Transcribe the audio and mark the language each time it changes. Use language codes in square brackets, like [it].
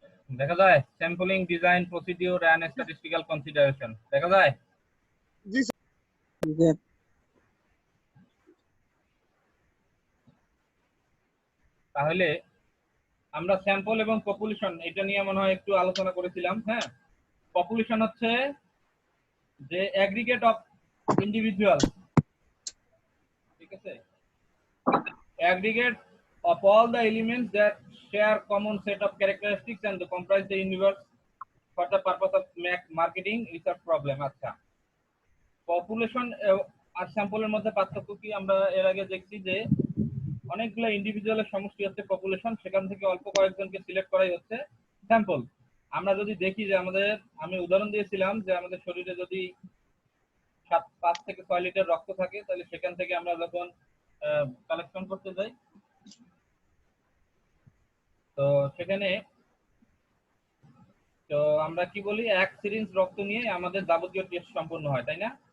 [bn] দেখা যায় sampling design procedure and statistical consideration দেখা যায়। জি জি তাহলে আমরা স্যাম্পল এবং পপুলেশন এটা নিয়ে মনে হয় একটু আলোচনা করেছিলাম। হ্যাঁ, পপুলেশন হচ্ছে যে [en] aggregate of individual, [bn] ঠিক আছে, [en] aggregate of all the elements that share common set of characteristics and comprise the universe for the purpose of marketing research problem. [bn] আচ্ছা, পপুলেশন আর স্যাম্পলের মধ্যে পার্থক্য কি? আমরা এর আগে দেখছি যে অনেকগুলো ইন্ডিভিজুয়ালের সমষ্টি হচ্ছে পপুলেশন, সেখান থেকে অল্প কয়েকজনকে সিলেক্ট করাই হচ্ছে স্যাম্পল। আমরা যদি দেখি যে আমাদের, আমি উদাহরণ দিয়েছিলাম যে আমাদের শরীরে যদি 5 থেকে 6 লিটার রক্ত থাকে, তাহলে সেখান থেকে আমরা যখন কালেকশন করতে যাই, তো সেখানে তো আমরা কি বলি, এক সিরিঞ্জ রক্ত নিয়ে আমাদের যাবতীয় টেস্ট সম্পন্ন হয়, তাই না?